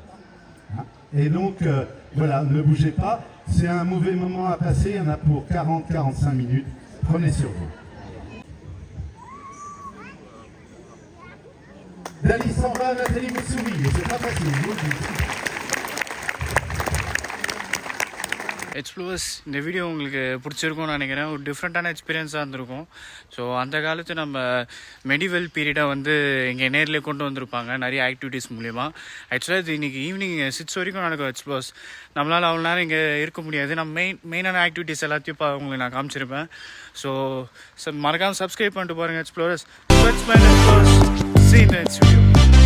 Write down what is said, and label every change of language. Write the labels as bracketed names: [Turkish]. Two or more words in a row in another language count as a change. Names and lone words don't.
[French] Hein? Et donc, voilà, ne bougez pas. C'est un mauvais moment à passer, il y en a pour 40-45 minutes. Prenez sur vous. Dali s'en va, Nathalie vous sourit, et c'est pas facile, vous le dites. [Tamil] எக்ஸ்ப்ளோர்ஸ் இந்த வீடியோ உங்களுக்கு பிடிச்சிருக்கும்னு நினைக்கிறேன். ஒரு டிஃப்ரெண்ட்டான எக்ஸ்பீரியன்ஸாக இருந்திருக்கும். ஸோ அந்த காலத்து நம்ம மெடிவல் பீரியடாக வந்து இங்கே நேரில் கொண்டு வந்திருப்பாங்க நிறைய ஆக்டிவிட்டீஸ் மூலிமா. ஆக்சுவலாக இது இன்றைக்கி ஈவினிங் 6 வரைக்கும் நடக்கும் எக்ஸ்ப்ளோர்ஸ். நம்மளால் அவ்வளோ நேரம் இங்கே இருக்க முடியாது. நம்ம மெயினான ஆக்டிவிட்டீஸ் எல்லாத்தையும் உங்களுக்கு நான் காமிச்சிருப்பேன். ஸோ மறக்காமல் சப்ஸ்கிரைப் பண்ணிட்டு பாருங்கள் எக்ஸ்ப்ளோரர்ஸ். [English] See you in the next video.